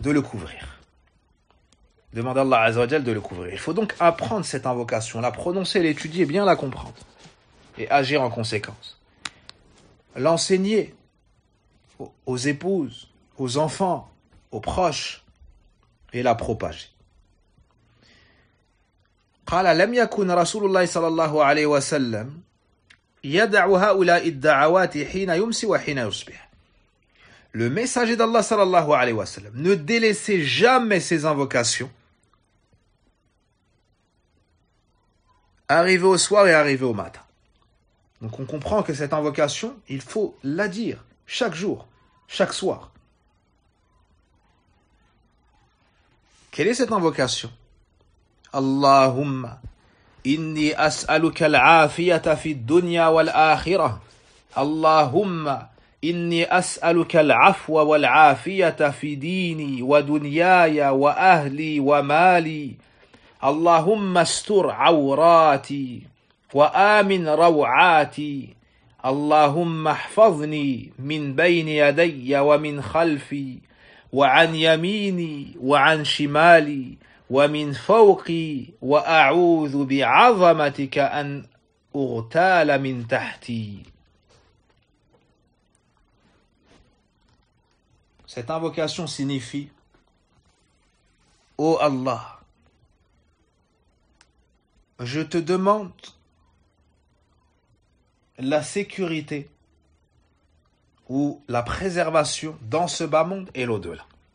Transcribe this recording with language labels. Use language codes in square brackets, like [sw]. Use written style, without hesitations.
[fr] Il demande à Allah Azzawajal de le couvrir. Il faut donc apprendre cette invocation, la prononcer, l'étudier, bien la comprendre et agir en conséquence. L'enseigner aux épouses, aux enfants, aux proches et la propager. [ar] قال لم يكن رسول الله صلى الله عليه وسلم يدع هؤلاء الدعوات حين يمسي وحين يصبح. [fr] Le messager d'Allah [ar] صلى الله عليه وسلم [fr] ne délaissait jamais ses invocations, arrivé au soir et arrivé au matin. Donc on comprend que cette invocation, il faut la dire chaque jour, chaque soir. Quelle est cette invocation? [ar] اللهم إني أسألك العافية في الدنيا والآخرة اللهم إني أسألك العفو والعافية في ديني ودنياي وأهلي ومالي اللهم استر عوراتي وآمن روعاتي اللهم احفظني من بين يدي ومن خلفي وعن يميني وعن شمالي ومن فوقي وأعوذ بعظمتك أن أغتال من تحتي. [fr] Cette invocation signifie: Ô Allah, je te demande la sécurité ou la préservation dans ce bas monde et l'au-delà.